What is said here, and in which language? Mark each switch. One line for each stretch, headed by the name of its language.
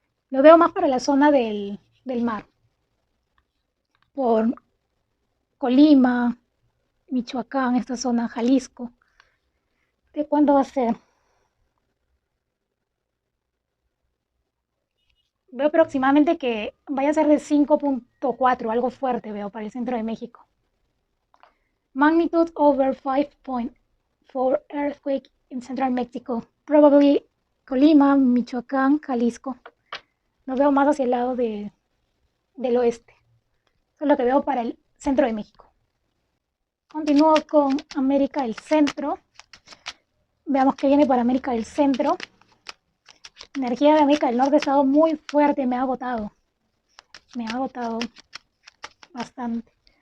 Spanish: Lo veo más para la zona del mar, por Colima, Michoacán, esta zona, Jalisco. ¿De cuándo va a ser? Veo aproximadamente que vaya a ser de 5.4, algo fuerte veo para el centro de México.
English: Magnitude over 5.4 earthquake in central Mexico. Probably Colima, Michoacán, Jalisco.
Spanish: Lo veo más hacia el lado del oeste. Eso es lo que veo para el centro de México. Continúo con América del Centro. Veamos qué viene para América del Centro. Energía de América del Norte ha estado muy fuerte, me ha agotado. Me ha agotado bastante.